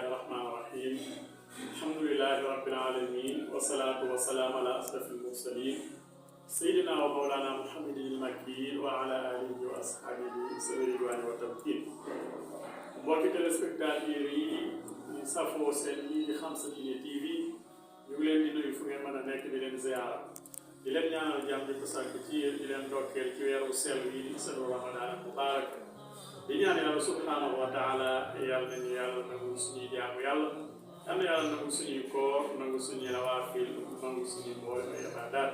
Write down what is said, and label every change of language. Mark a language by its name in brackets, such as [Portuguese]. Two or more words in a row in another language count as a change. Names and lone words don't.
[Arabic] الرحمن الرحيم الحمد لله رب العالمين والصلاة والسلام على أشرف المرسلين سيدنا ومولانا محمد المكين وعلى آله وأصحابه ذوي الرضوان والتمكين. [Wolof] mbokki téléspectateurs yi ñu safoo seen lii di Xam Sa Diine TV ñu ngi leen di nuyu fu ngeen mën a nekk di leen ziyaara di leen ñaanal jàmm di ko sàkk ci yéen di leen ndokkeel ci weeru sell yi di seen [Arabic] رمضان مبارك [Wolof] di ñaan yàlla [Arabic] سبحانه وتعالى [Wolof] yàlla nañu yàlla nangu suñuy jaamu yàlla yal na yàlla nangu suñuy koor nangu suñuy nawaafil nangu suñuy mboolem ay ibaadaat.